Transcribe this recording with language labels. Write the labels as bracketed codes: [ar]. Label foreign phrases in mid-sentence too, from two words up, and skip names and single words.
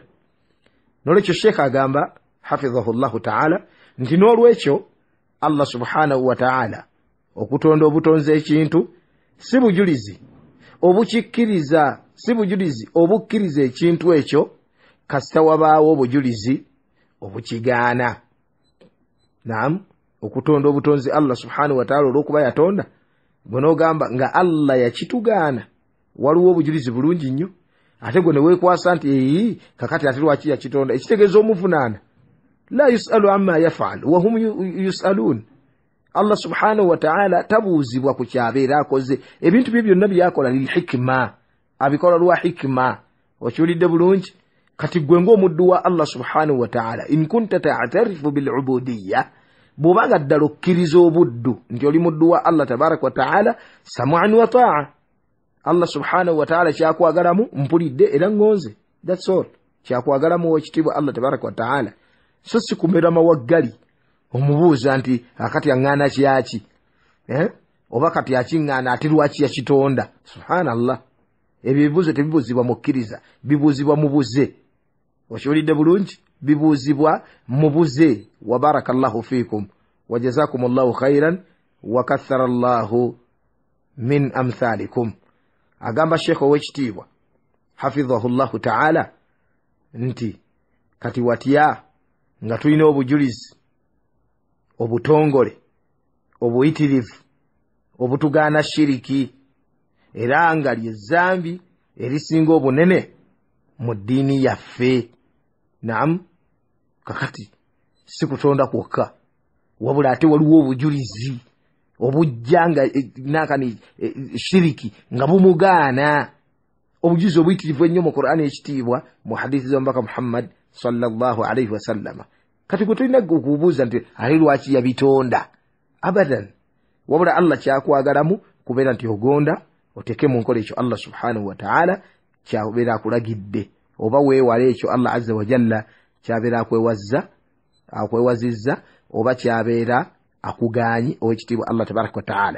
[lg] Nolwekyo sheikh agamba [ar] حفظه الله تعالى [lg] nti n'olwekyo [ar] الله سبحانه وتعالى [lg] okutonda obutonze ekintu si bujulizi obukikkiriza, si bujulizi obukkiriza ekintu ekyo kasita wabaawo obujulizi obukigaana. Naam, okutonda obutonzi [ar] الله سبحانه وتعالى [lg] olw'okuba yatonda gwe n'ogamba nga Allah yakitugaana waliwo obujulizi bulungi nnyo ate gwe ne weekwasa nti kakati ate lwaki yakitonda ekitegeeza omuvunaana. [ar] لا يسأل عما يفعل وهم يسألون. الله سبحانه وتعالى [lg] tabuuzibwa ku kyabeera akoze. Ebintu bye byonna byakola [ar] للحكمة, [lg] abikola lwa hikma. Okiwulidde bulungi? Kati gwe ng'omuddu wa [ar] الله سبحانه وتعالى إن كنت تعترف بالعبودية, [lg] bw'obaga ddala okkiriza obuddu nti oli muddu wa [ar] الله تبارك وتعالى سمعا وطاعة. الله سبحانه وتعالى [lg] kyakwagalamu mpulidde era ngonze, [en] that's all. [lg] Kyakwagalamu w'ekitiibwa [ar] الله تبارك وتعالى, [lg] so si kumera mawaggali omubuuza nti akati aŋŋaana kyaki, oba kati akiŋŋaana ate lwaki yakitonda. Subhanallah, ebyo ebibuuzo tebibuuzibwa mukkiriza, bibuuzibwa mubuze. Okiwulidde bulungi? Bibuuzibwa mubuze. [ar] وبارك الله فيكم وجزاكم الله خيرا وكثر الله من أمثالكم. [lg] Agamba Sheikh ow'ekitiibwa [ar] حفظه الله تعالى [lg] nti kati watya nga tulina obujulizi obutongole obuyitirivu obutugaana shiriki era nga ly'ezzambi erisinga obunene mu ddiini yaffe. Naam, kakati si kutonda kwokka wabula ate waliwo obujulizi obujja nga nakani shiriki nga bumugaana. Obujulizi obuyitirivu ennyo mu Qur'ani ekitiibwa mu hadithi z'omubaka Muhammad [ar] صلى الله عليه وسلم. [lg] Kati gwe tulina okubuuza nti ali lwaki yabitonda? Abadan, wabula Allah kyakwagalamu kubeera nti ogonda oteke mu nkola ekyo [ar] الله سبحانه وتعالى [lg] kyabeera akulagidde, oba weewale ekyo [ar] الله عز وجل [lg] kyabeera akwewazizza, oba kyabeera akugaanyi ow'ekitiibwa [ar] الله تبارك وتعالى.